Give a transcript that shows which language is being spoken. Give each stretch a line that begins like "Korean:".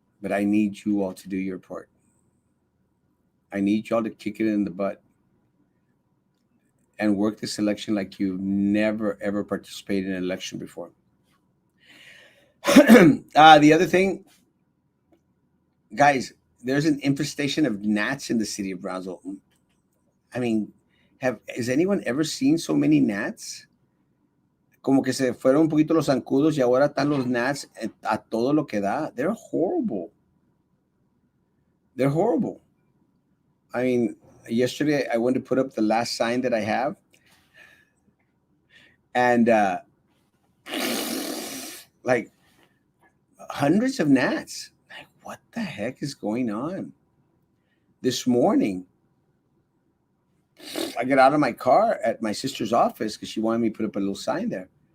English: But I need you all to do your part. I need y'all to kick it in the butt and work this election like you've never, ever participated in an election before. The other thing, guys, there's an infestation of gnats in the city of Brownsville. I mean, has anyone ever seen so many gnats?
Spanish: Como que se fueron un poquito los zancudos y ahora están los gnats a todo lo que da.
English: They're horrible. They're horrible. I mean, yesterday I went to put up the last sign that I have, and like hundreds of gnats. Like, what the heck is going on? This morning, I get out of my car at my sister's office because she wanted me to put up a little sign there.